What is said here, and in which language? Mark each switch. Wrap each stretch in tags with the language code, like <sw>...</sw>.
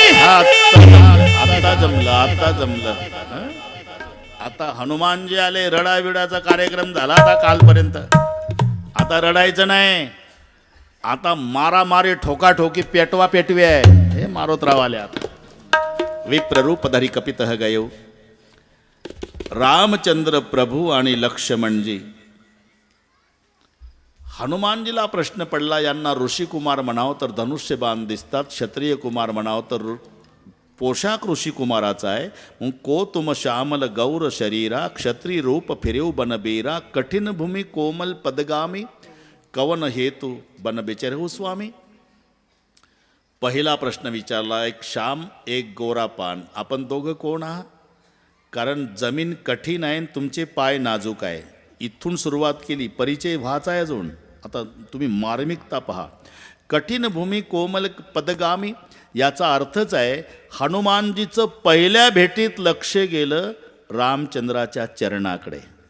<mr>आता जमलं, आता जमलं. आता हनुमानजी आले. रडाविडाचा कार्यक्रम झाला आता कालपर्यंत. आता रडायचं नाही. आता मारामारी ठोकाठोकी पेटवा पेटवी आहे. हे मारुतराव आले.</mr> <awa>आता विप्ररूप धरी कपित गयो.</awa> <mr>रामचंद्र प्रभू आणि लक्ष्मणजी. हनुमानजीला प्रश्न पडला, यांना ऋषिकुमार म्हणावं तर धनुष्यबाण दिसतात, क्षत्रिय कुमार म्हणावं तर पोशाख ऋषी कुमाराचा आहे.</mr> <awa>मग को तुम श्यामल गौर शरीरा क्षत्रिय रूप फिरेव बनबेरा कठीण भूमी कोमल पदगामी कवन हेतू बन बिचरहू स्वामी.</awa> <mr>पहिला प्रश्न विचारला, एक श्याम एक गोरा पान, आपण दोघं कोण आहात? कारण जमीन कठीण आहे, तुमचे पाय नाजूक आहे. इथून सुरुवात केली, परिचय व्हायचा आहे अजून. आता तुम्ही मार्मिकता पहा. कठीण भूमी कोमल पदगामी याचा अर्थच आहे हनुमानजीचं पहिल्या भेटीत लक्ष गेलं रामचंद्राच्या चरणाकडे.</mr>